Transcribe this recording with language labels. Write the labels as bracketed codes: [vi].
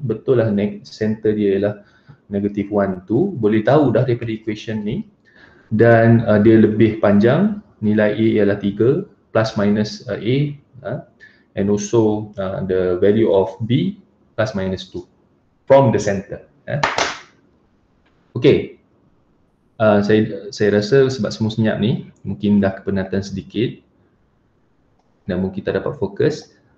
[ms] Betul lah center dia ialah -1, 2. Boleh tahu dah daripada equation ni. Dan dia lebih panjang. Nilai A ialah 3 plus minus A. [en] And also the value of B plus minus 2 from the center. Okay. [ms] Saya rasa sebab semua senyap ni mungkin dah kepenatan sedikit dan mungkin kita dapat fokus.